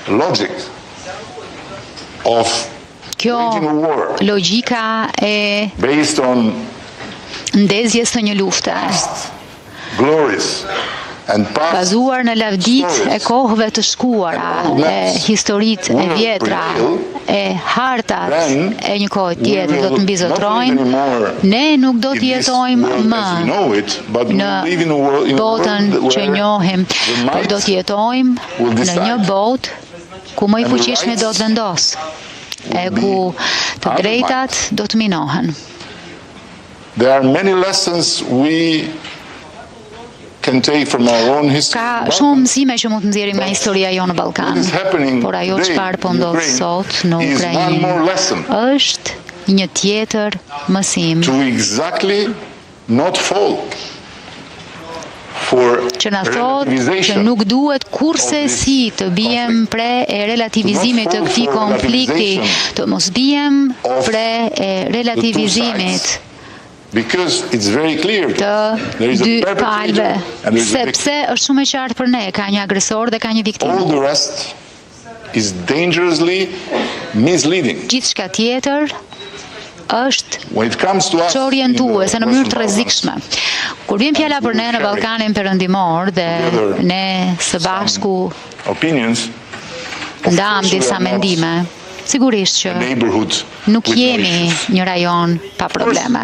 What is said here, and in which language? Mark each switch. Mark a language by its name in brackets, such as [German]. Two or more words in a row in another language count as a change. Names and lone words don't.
[Albanian] kjo logjika e ndezjes së një lufte bazuar në lavdit e kohëve të shkuara, e historitë e vjetra, e hartat e një kohë tjetër do të mbizotrojnë, ne nuk do të jetojmë më në botën që njohim, por do të jetojmë në një botë ku më i fuqishmi do të vendosë, e ku të drejtat do të minohen. [English] There are many lessons we can take from our own history. [Albanian] Ka shumë mësime që mund të nxjerrim nga historia jonë në Ballkan, por ajo çfarë po ndodh sot në Ukrainë është një tjetër mësim. [English] To exactly not fall [Albanian] që na thotë që nuk duhet kurse si të bijem pre e relativizimit të këtij konflikti, të mos bijem pre e relativizimit të dy palëve, sepse është shumë e qartë për ne, ka një agresor dhe ka një viktimë. [English] All the rest is dangerously misleading. [Albanian] Gjithçka tjetër është që orientuese në mënyrë të rrezikshme. Kur vjen fjala për ne në Ballkanin Perëndimor dhe ne së bashku ndam disa mendime, sigurisht që nuk jemi një rajon pa probleme.